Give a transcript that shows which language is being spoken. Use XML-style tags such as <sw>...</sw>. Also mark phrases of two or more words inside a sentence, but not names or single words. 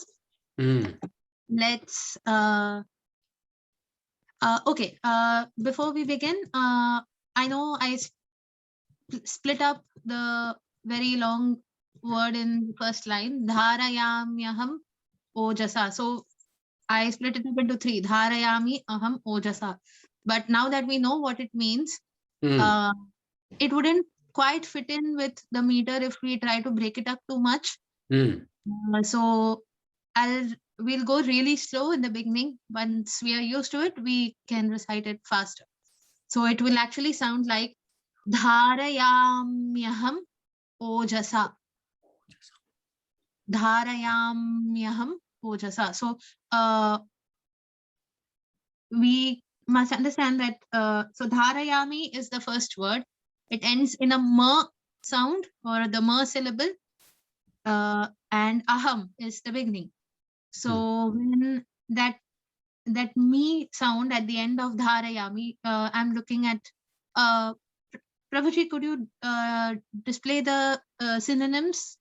<en>Let's okay, before we begin, I know I split up the very long word in the first line,</en> <sa>धारयाम्यहम् ओजसा.</sa> <en>So I split it up into three,</en> <sa>धारयामि अहम् ओजसा.</sa> <en>But now that we know what it means, it wouldn't quite fit in with the meter if we try to break it up too much. So we'll go really slow in the beginning. Once we are used to it, we can recite it faster. So it will actually sound like</en> <sa>धारयाम्यहम् ओजसा. धारयाम्यहम् ओजसा.</sa> <en>So we must understand that so dharayami is the first word. It ends in a ma sound, or the ma syllable, and aham is the beginning. So when that me sound at the end of dharayami, I'm looking at Prabhuji, could you display the synonyms?</en>